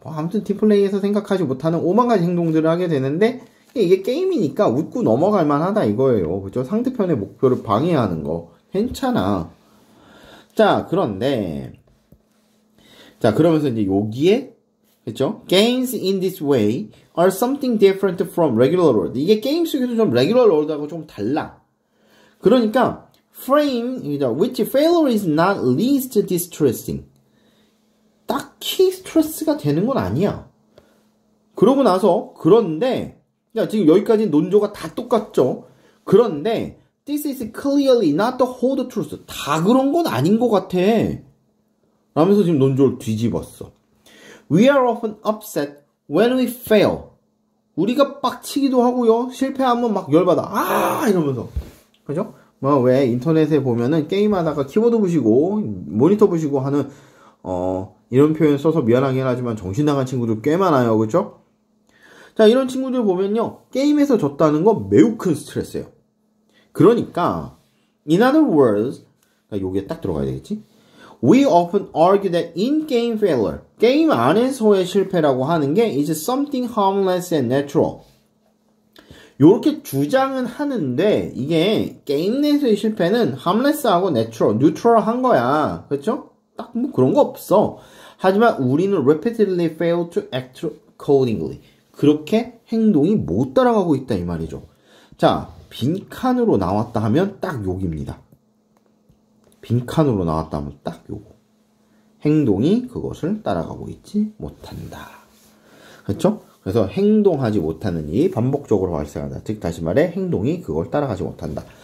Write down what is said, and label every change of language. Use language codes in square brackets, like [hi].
[ko] 뭐 아무튼 팀플레이에서 생각하지 못하는 오만 가지 행동들을 하게 되는데 이게 게임이니까 웃고 넘어갈 만하다 이거예요. 그죠? 상대편의 목표를 방해하는 거 괜찮아. 자, 그런데 자, 그러면서 이제 여기에 그쵸? [en] Games in this way are something different from regular world. [ko] 이게 게임 속에서 좀 [en] regular world [ko] 하고 좀 달라. 그러니까 [en] frame which failure is not least distressing. [ko] 딱히 스트레스가 되는 건 아니야. 그러고 나서 그런데 야, 지금 여기까지 논조가 다 똑같죠? 그런데 [en] this is clearly not the whole truth. [ko] 다 그런 건 아닌 것 같아. 라면서 지금 논조를 뒤집었어. [en] We are often upset when we fail. [ko] 우리가 빡치기도 하고요. 실패하면 막 열받아. 이러면서. 그죠? 뭐 왜 인터넷에 보면은 게임하다가 키보드 부시고 모니터 부시고 하는 이런 표현 써서 미안하긴 하지만 정신 나간 친구들 꽤 많아요. 그죠? 자, 이런 친구들 보면요. 게임에서 졌다는 건 매우 큰 스트레스예요. 그러니까 [en] in other words, [ko] 요게 딱 들어가야 되겠지? [en] We often argue that in-game failure, [ko] 게임 안에서의 실패라고 하는 게 [en] is something harmless and natural. [ko] 요렇게 주장은 하는데 이게 게임 내에서의 실패는 harmless하고 neutral한 거야. 그렇죠? 딱 뭐 그런 거 없어. 하지만 우리는 [en] repeatedly fail to act accordingly. [ko] 그렇게 행동이 못 따라가고 있다 이 말이죠. 자, 빈칸으로 나왔다 하면 딱 욕입니다. 빈칸으로 나왔다 하면 딱 요거. 행동이 그것을 따라가고 있지 못한다. 그렇죠? 그래서 행동하지 못하는 일이 반복적으로 발생한다. 즉 다시 말해 행동이 그걸 따라가지 못한다.